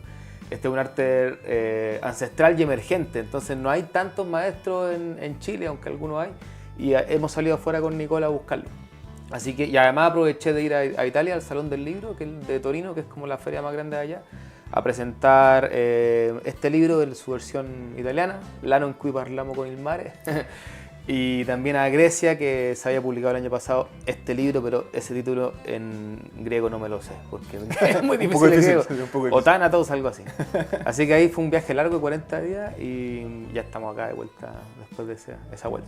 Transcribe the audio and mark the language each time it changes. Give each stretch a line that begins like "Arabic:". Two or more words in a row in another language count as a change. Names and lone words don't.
Spanish: Este es un arte ancestral y emergente, entonces no hay tantos maestros en Chile, aunque algunos hay, y hemos salido afuera con Nicola a buscarlo. Así que, y además aproveché de ir a Italia, al Salón del Libro, que es de Torino, que es como la feria más grande de allá, a presentar este libro en su versión italiana, L'anno in cui parliamo con il mare. Y también a Grecia, que se había publicado el año pasado este libro, pero ese título en griego no me lo sé, porque es muy difícil en griego. O Thanatos, algo así. Así que ahí fue un viaje largo de 40 días y ya estamos acá de vuelta después de esa vuelta.